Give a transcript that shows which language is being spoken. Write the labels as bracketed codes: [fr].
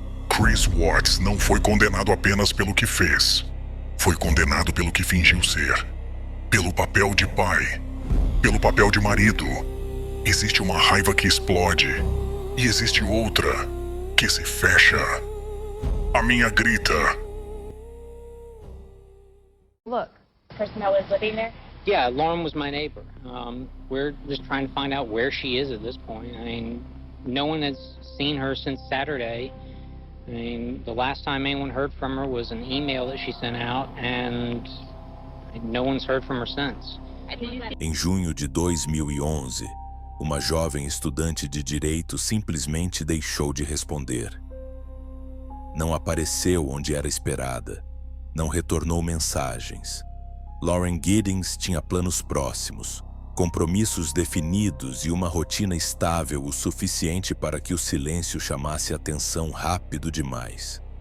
[pt] Chris Watts não foi condenado apenas pelo que fez. Foi condenado pelo que fingiu ser. Pelo papel de pai, pelo papel de marido. Existe uma raiva que explode, e existe outra que se fecha. A minha grita. [en] Look, person that was living there? Yeah, Lauren was my neighbor. We're just trying to find out where she is at this point. I mean, no one has seen her since Saturday. I mean, the last time anyone heard from her was an email that she sent out, and no one's heard from her since. [pt] Em junho de 2011, uma jovem estudante de direito simplesmente deixou de responder. Não apareceu onde era esperada. Não retornou mensagens. Lauren Giddings tinha planos próximos, compromissos definidos e uma rotina estável o suficiente para que o silêncio chamasse atenção rápido demais.